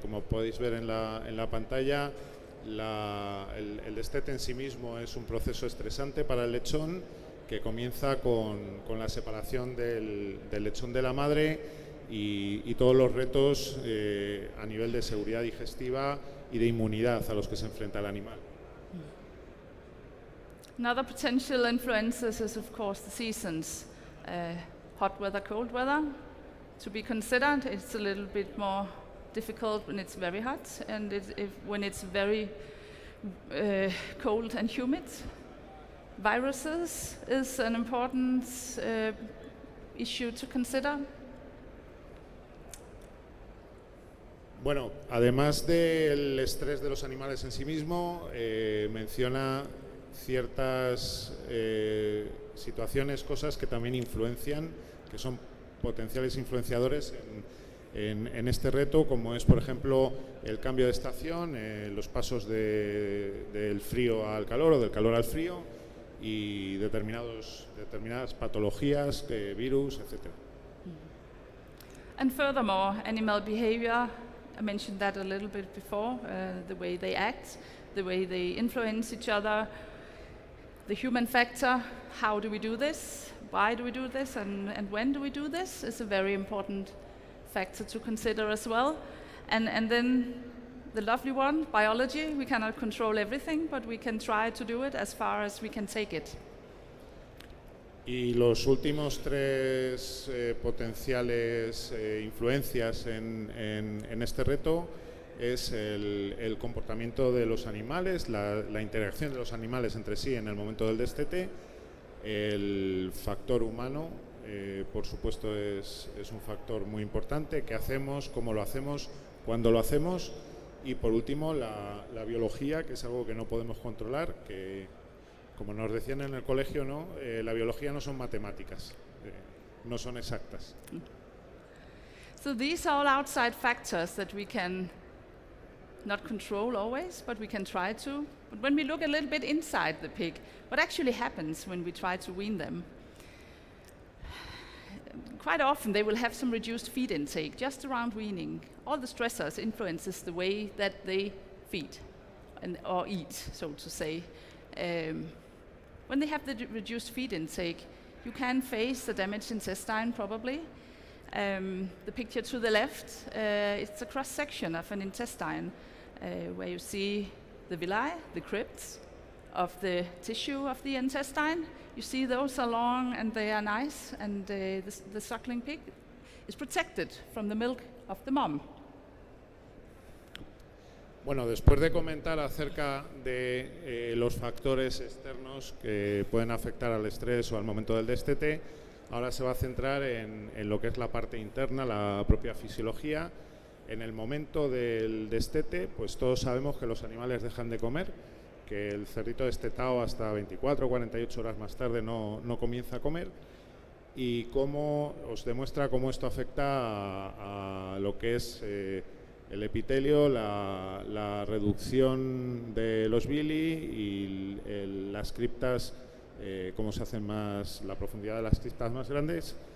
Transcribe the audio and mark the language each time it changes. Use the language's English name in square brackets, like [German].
[Spanish] Como podéis ver en la pantalla, el destete en sí mismo es un proceso estresante para el lechón que comienza con la separación del lechón de la madre y todos los retos a nivel de seguridad digestiva y de inmunidad a los que se enfrenta el animal. [English] Another potential influences is, of course, the seasons. Hot weather, cold weather, to be considered. It's a little bit more difficult when it's very hot, and when it's very cold and humid. Viruses is an important issue to consider. [Spanish] Bueno, además del estrés de los animales en sí mismo, menciona ciertas situaciones, cosas que también influencian, que son potenciales influenciadores en este reto, como es, por ejemplo, el cambio de estación, los pasos del frío al calor o del calor al frío y determinadas patologías, virus, etc. [English] And furthermore, animal behavior, I mentioned that a little bit before, the way they act, the way they influence each other, the human factor, how do we do this, why do we do this, and when do we do this is a very important factor to consider as well. And then the lovely one, biology, we cannot control everything, but we can try to do it as far as we can take it. [Spanish] Y los últimos tres potenciales influencias en este reto es el comportamiento de los animales, la interacción de los animales entre sí en el momento del destete, el factor humano, por supuesto, es un factor muy importante. ¿Qué hacemos? ¿Cómo lo hacemos? ¿Cuándo lo hacemos? Y por último, la biología, que es algo que no podemos controlar, que, como nos decían en el colegio, ¿no? La biología no son matemáticas, no son exactas. [English] So these are all outside factors that we can not control always, but we can try to. But when we look a little bit inside the pig, what actually happens when we try to wean them? Quite often they will have some reduced feed intake just around weaning. All the stressors influences the way that they feed or eat, so to say. When they have the reduced feed intake, you can face the damaged intestine probably. The picture to the left, it's a cross-section of an intestine where you see the villi, the crypts of the tissue of the intestine. You see those are long and they are nice, and the suckling pig is protected from the milk of the mom. [Spanish] Bueno, después de comentar acerca de los factores externos que pueden afectar al estrés o al momento del destete, ahora se va a centrar en lo que es la parte interna, la propia fisiología. En el momento del destete, pues todos sabemos que los animales dejan de comer, que el cerdito destetado hasta 24 o 48 horas más tarde no comienza a comer, y cómo os demuestra cómo esto afecta a lo que es el epitelio, la reducción de los villi y las criptas, cómo se hacen más, la profundidad de las criptas más grandes.